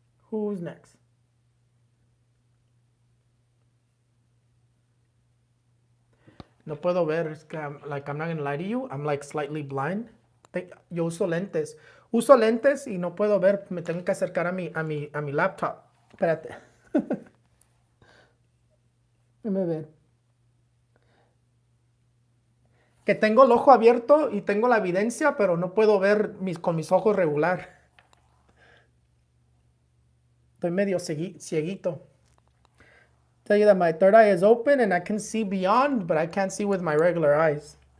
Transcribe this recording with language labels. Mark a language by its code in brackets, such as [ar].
[en] Who's next? [es] No puedo ver. Es que [en] I'm not going to lie to you. I'm like slightly blind. [es] Yo uso lentes. Uso lentes y no puedo ver. Me tengo que acercar a mi laptop. Espérate. Déjame ver. Que tengo el ojo abierto y tengo la evidencia, pero no puedo ver con mis ojos regular. Estoy medio cieguito. [en] Tell you that my third eye is open and I can see beyond, but I can't see with my regular eyes.